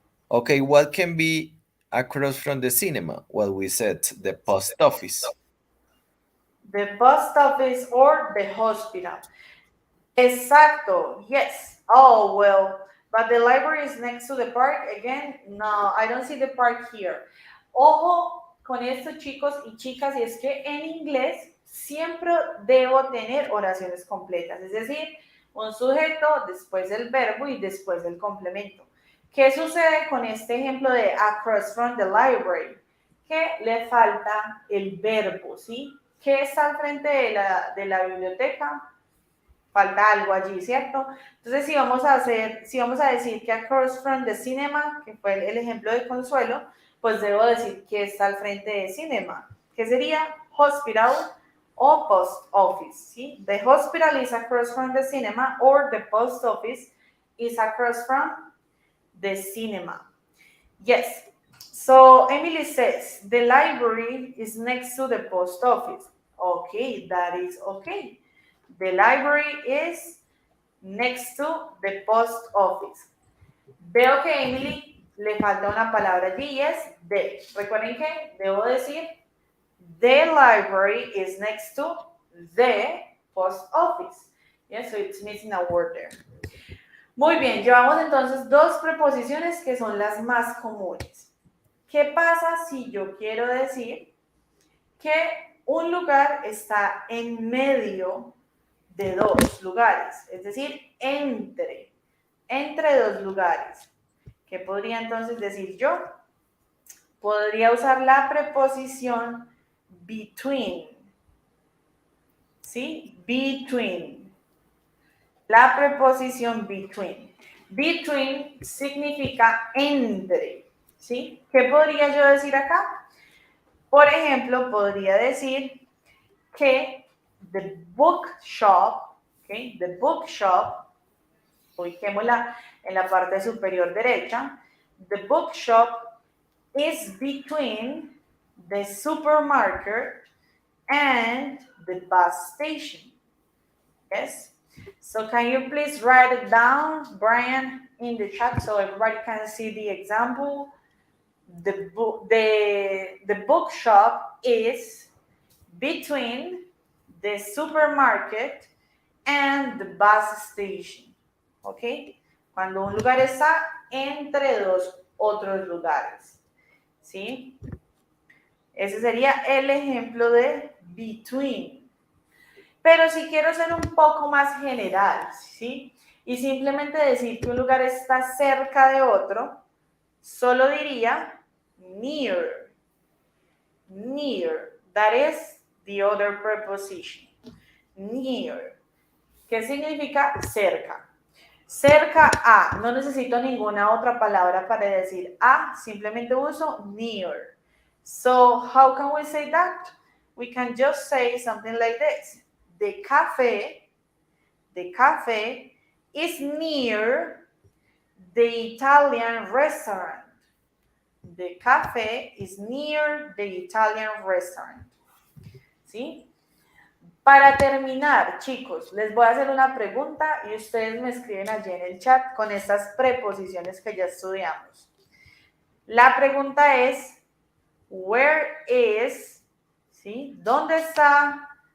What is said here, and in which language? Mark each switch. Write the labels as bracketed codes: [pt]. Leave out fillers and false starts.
[en] Okay, what can be across from the cinema? Well, we said the post office. The post office or the hospital. [es] Exacto, [en] yes. Oh, well, but the library is next to the park. Again, no, I don't see the park here. [es] Ojo con esto, chicos y chicas, y es que en inglés siempre debo tener oraciones completas, es decir, un sujeto, después del verbo y después del complemento. ¿Qué sucede con este ejemplo de [en] across from the library? [es] Que le falta el verbo, ¿sí? ¿Qué está al frente de la biblioteca? Falta algo allí, ¿cierto? Entonces, si vamos a decir que [en] across from the cinema, [es] que fue el ejemplo de Consuelo, pues debo decir que está al frente de cinema, que sería hospital o post office, ¿sí? [en] The hospital is across from the cinema or the post office is across from the cinema. Yes. So Emily says, the library is next to the post office. Okay, that is okay. The library is next to the post office. [es] Veo que a Emily le falta una palabra allí y es de. Recuerden que debo decir [en] the library is next to the post office. Yes, so it's missing a word there. [es] Muy bien, llevamos entonces dos preposiciones que son las más comunes. ¿Qué pasa si yo quiero decir que un lugar está en medio de dos lugares? Es decir, entre dos lugares. ¿Qué podría entonces decir yo? Podría usar la preposición between. ¿Sí? Between. La preposición between. Between significa entre. ¿Sí? ¿Qué podría yo decir acá? Por ejemplo, podría decir que [en] the bookshop, [es] ¿okay? [en] The bookshop, [es] ubiquémosla en la parte superior derecha, [en] the bookshop is between the supermarket and the bus station. Yes? So can you please write it down, Brian, in the chat so everybody can see the example? The bookshop is between the supermarket and the bus station. ¿Ok? [es] Cuando un lugar está entre dos otros lugares. ¿Sí? Ese sería el ejemplo de between. Pero si quiero ser un poco más general, ¿sí? Y simplemente decir que un lugar está cerca de otro, solo diría near. [en] Near. That is the other preposition. [es] Near. ¿Qué significa cerca? Cerca a. No necesito ninguna otra palabra para decir a. Simplemente uso near. [en] So, how can we say that? We can just say something like this. The cafe is near the Italian restaurant. The cafe is near the Italian restaurant. [es] ¿Sí? Para terminar, chicos, les voy a hacer una pregunta y ustedes me escriben allí en el chat con estas preposiciones que ya estudiamos. La pregunta es, [en] where is, [es] ¿sí? ¿Dónde está?